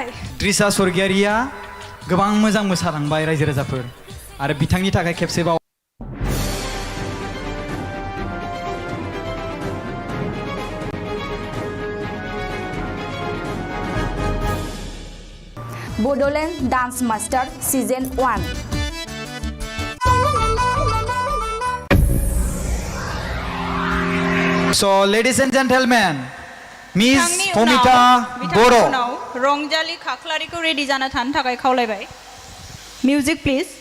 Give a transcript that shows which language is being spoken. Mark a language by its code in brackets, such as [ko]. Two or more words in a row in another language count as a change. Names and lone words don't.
[brx] द्रिसा स्वर्गियारिया गोबां मोजां मोसालांबाय रायजो राजाफोर आरो बिथांनि थाखाय खेबसेबाव बड'लेण्ड डान्स मास्टार सिजन 1 [en] So ladies and gentlemen, Miss [brx] बिथांनि Homita Boro. उनाव रंजालि खाख्लारिखौ रेडि जाना थानो थाखाय खावलायबाय [en] music please